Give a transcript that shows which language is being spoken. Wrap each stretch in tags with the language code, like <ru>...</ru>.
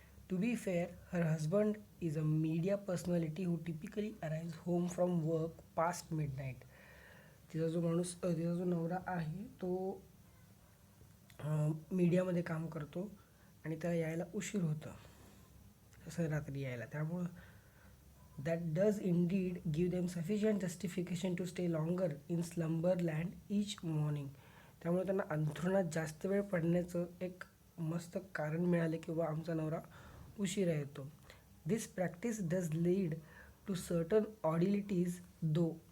<en>To be fair, her husband is a media personality who typically arrives home from work past midnight.</en> <mr>तिचा जो नवरा आहे तो मीडियामध्ये काम करतो आणि त्याला यायला उशीर होतं असं रात्री यायला. त्यामुळं</mr> <en>that does indeed give them sufficient justification to stay longer in slumberland each morning.</en> <mr>त्यामुळे त्यांना अंथरुणात जास्त वेळ पडण्याचं एक मस्त कारण मिळाले की बाबा आमचा नवरा उशिरा येतो.</mr> <en>This practice does lead to certain oddities though.</en>